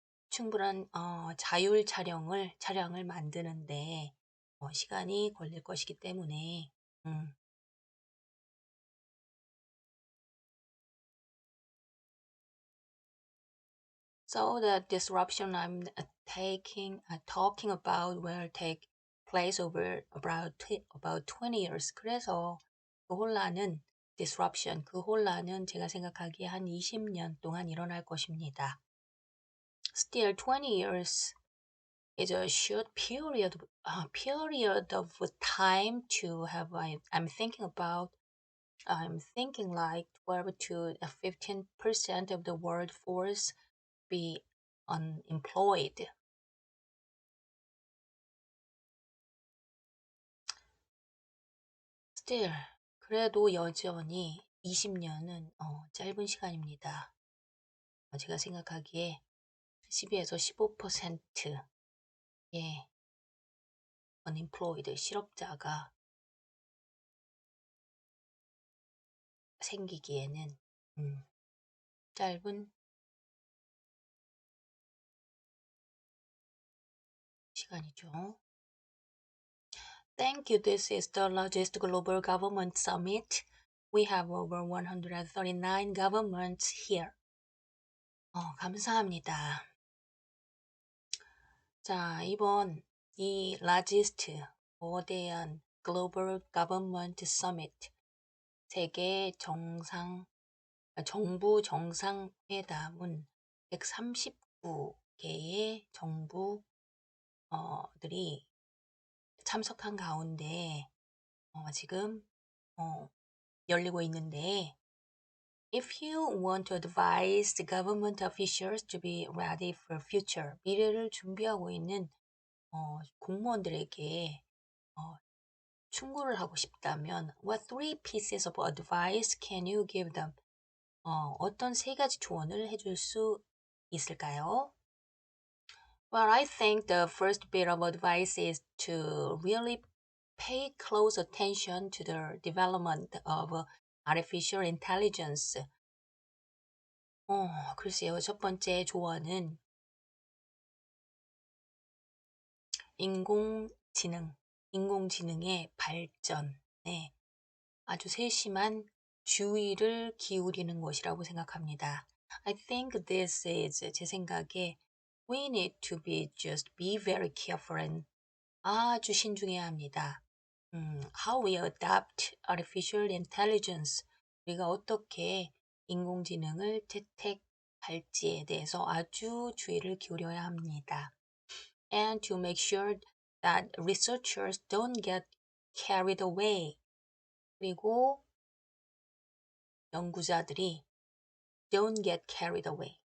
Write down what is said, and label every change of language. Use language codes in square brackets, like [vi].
[ko] 충분한 자율 차량을 만드는데 시간이 걸릴 것이기 때문에 음, [en] So the disruption I'm talking about will take place over about 20 years. [ko] 그래서 그 혼란은 disruption, 그 혼란은 제가 생각하기에 한 20년 동안 일어날 것입니다. [en] Still, 20 years is a short period of time to have. I'm thinking like 12 to 15% of the workforce be unemployed. [ko] Still, 그래도 여전히 20년은 짧은 시간입니다. 제가 생각하기에 12에서 15%의 unemployed 실업자가 생기기에는 짧은 시간이죠. [en] Thank you. This is the largest global government summit. We have over 139 governments here. [ko] 감사합니다. 자, 이번 이 largest 거대한 Global Government Summit 세계 정부 정상회담은 139개의 정부들이 참석한 가운데 지금 열리고 있는데 [en] If you want to advise the government officials to be ready for future, [ko] 미래를 준비하고 있는 공무원들에게 충고를 하고 싶다면 [en] What three pieces of advice can you give them? [ko] 어떤 세 가지 조언을 해줄 수 있을까요? [en] Well, I think the first bit of advice is to really pay close attention to the development of artificial intelligence. [ko] 글쎄요. 첫 번째 조언은 인공지능의 발전에 아주 세심한 주의를 기울이는 것이라고 생각합니다. [en] I think this is [ko] 제 생각에 [en] we need to be very careful and [ko] 아주 신중해야 합니다. [en] How we adopt artificial intelligence [ko] 우리가 어떻게 인공지능을 채택할지에 대해서 아주 주의를 기울여야 합니다. [en] And to make sure that researchers don't get carried away. [ko] 그리고 연구자들이 [en] don't get carried away.